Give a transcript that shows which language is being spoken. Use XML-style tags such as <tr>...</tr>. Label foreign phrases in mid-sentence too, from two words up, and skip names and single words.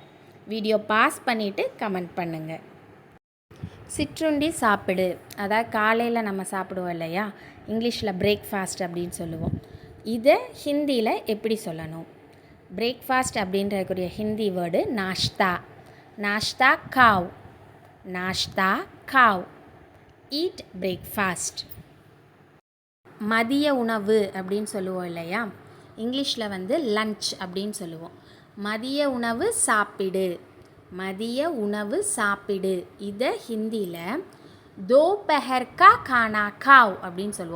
<ta>வீடியோ பாஸ் பண்ணிவிட்டு கமெண்ட் பண்ணுங்கள். சிற்றுண்டி சாப்பிடு, அதாவது காலையில் நம்ம சாப்பிடுவோம் இல்லையா, இங்கிலீஷில் பிரேக்ஃபாஸ்ட் அப்படின்னு சொல்லுவோம். இதை ஹிந்தியில் எப்படி சொல்லணும்? பிரேக்ஃபாஸ்ட் அப்படின்றக்கூடிய ஹிந்தி வேர்டு நாஷ்தா.</ta> <hi>नाश्ता खाओ, नाश्ता खाओ,</hi> <en>eat breakfast.</en> <ta>மதிய உணவு அப்படின்னு சொல்லுவோம் இல்லையா, இங்கிலீஷில் லஞ்ச் அப்படின்னு சொல்லுவோம். மதிய உணவு சாப்பிடு, மதிய உணவு சாப்பிடு. இதை ஹிந்தியில்</ta> <hi>दोपहर का खाना खाओ</hi> <ta>அப்படின்னு சொல்லுவோம்.</ta>